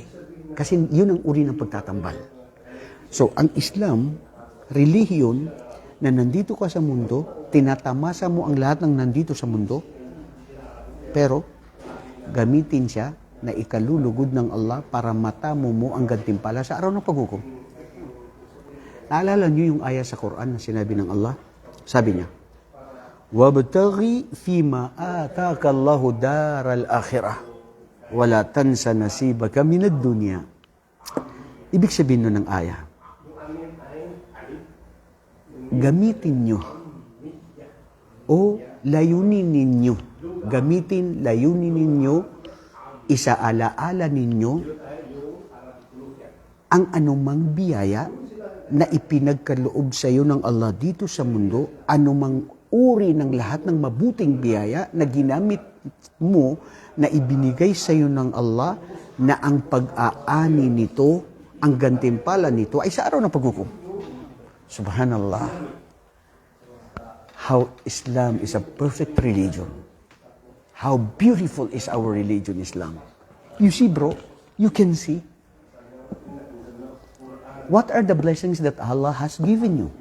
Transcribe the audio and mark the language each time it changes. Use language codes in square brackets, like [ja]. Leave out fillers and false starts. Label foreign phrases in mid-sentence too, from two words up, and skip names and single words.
[tl] Kasi yun ang uri ng pagtatambal. So, ang Islam, relihiyon, na nandito ka sa mundo, tinatamasa mo ang lahat ng nandito sa mundo, pero gamitin siya na ikalulugod ng Allah para matamo mo ang gantimpala sa araw ng paghukom. Naalala niyo yung ayah sa Quran na sinabi ng Allah? Sabi niya, [ar] وَابْتَغِي فِيمَا آتَاكَ اللَّهُ دَارَ الْآخِرَةِ وَلَا تَنْسَ نَصِيبَكَ مِنَ الدُّنْيَا. [tl] Ibig sabihin nun ng ayah, gamitin nyo o layunin ninyo, layunin ninyo, isaalaala ninyo ang anumang biyaya na ipinagkaloob sa iyo ng Allah dito sa mundo, anumang uri ng lahat ng mabuting biyaya na ginamit mo, na ibinigay sa iyo ng Allah, na ang pag-aani nito, ang gantimpala nito ay sa araw ng paghukom. Subhanallah. [en] How Islam is a perfect religion. How beautiful is our religion, Islam. You see, bro, you can see. What are the blessings that Allah has given you?